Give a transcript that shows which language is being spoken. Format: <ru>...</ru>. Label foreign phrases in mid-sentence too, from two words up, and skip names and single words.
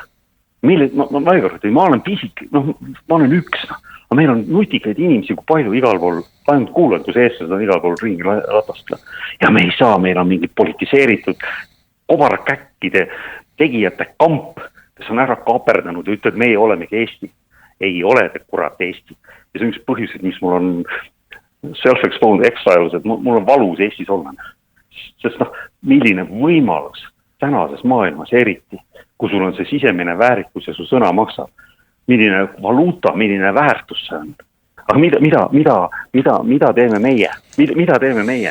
<et>Ma olen pisik, ma olen üks, aga meil on nutikaid inimesi kui palju igal pool, ainult kuulen, kus eestlased on igal pool ringi ratast. Ja me ei saa, meil on mingi politiseeritud kobarkäkkide tegijate kamp, kes on ära kaaperdanud ja ütled, et meie olemegi Eesti. Ei ole te kurat Eesti. Ja see on üks põhjused, mis mul on</et> <en>self-exposed exiles,</en> <et>et mul on valus Eestis olla. Sest milline võimalus tänases maailmas eriti, kui sul on see sisemine väärikus ja su sõna maksab. Milline valuuta, milline väärtus see on. Aga mida teeme meie? Mida teeme meie?</et>